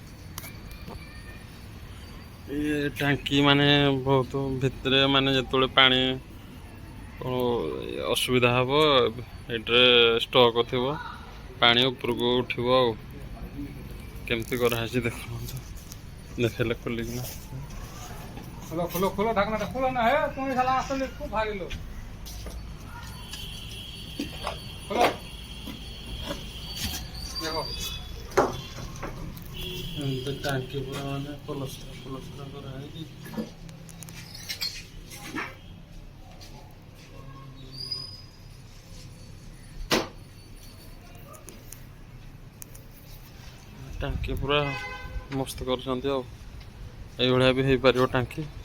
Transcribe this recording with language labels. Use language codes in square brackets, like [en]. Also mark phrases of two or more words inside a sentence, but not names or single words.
[or] ଏ ଟାଙ୍କି ମାନେ ବହୁତ ଭିତରେ ମାନେ ଯେତେବେଳେ ପାଣି ଅସୁବିଧା ହେବ ଏଇଟାରେ ଷ୍ଟକ୍ ଥିବ ପାଣି ଉପରକୁ ଉଠିବ ଆଉ କେମିତି କରାହେଇଛି ଦେଖନ୍ତୁ ଦେଖେଇଲେ ଖୋଲିକିନା [hi] खोलो खोलो खोलो ढकना खोलो ना है तुम्हें साला असली खूब भारी लो खोलो देखो [or] ଏମିତି ଟାଙ୍କି ପୁରା ମାନେ ପଲସ୍ତରା କରାହେଇଛି। ଟାଙ୍କି ପୁରା ମସ୍ତ କରୁଛନ୍ତି ଆଉ ଏଇଭଳିଆ ବି ହେଇପାରିବ ଟାଙ୍କି।